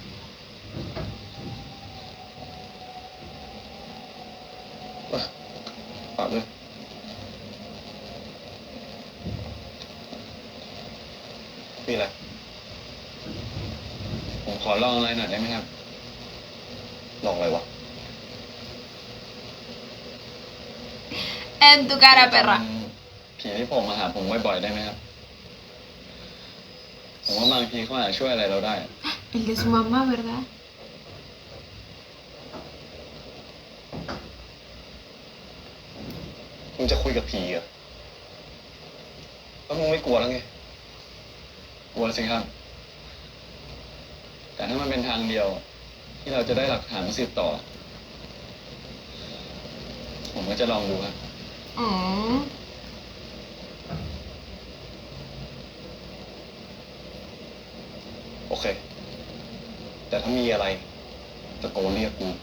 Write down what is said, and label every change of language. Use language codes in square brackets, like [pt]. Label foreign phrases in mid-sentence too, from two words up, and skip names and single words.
[th] พี่สิงหาครับฝากด้วยมีอะไรผมขอลองอะไรหน่อยได้ไหมครับลองอะไรวะ [es] En tu cara, perra. [th] ผีที่ผมมาหาผมบ่อยๆได้ไหมครับผมว่าบางทีเขาอาจจะช่วยอะไรเราได้ [es] El de su mamá, ¿verdad? [th] มึงจะคุยกับผีเหรอแล้วมึงไม่กลัวแล้วไงกลัวสิครับ แต่ถ้ามันเป็นทางเดียว ที่เราจะได้หลักฐานมาสืบต่อ ผมก็จะลองดูครับ Mm. โอเค แต่ถ้ามีอะไรตะโกนเรียกกู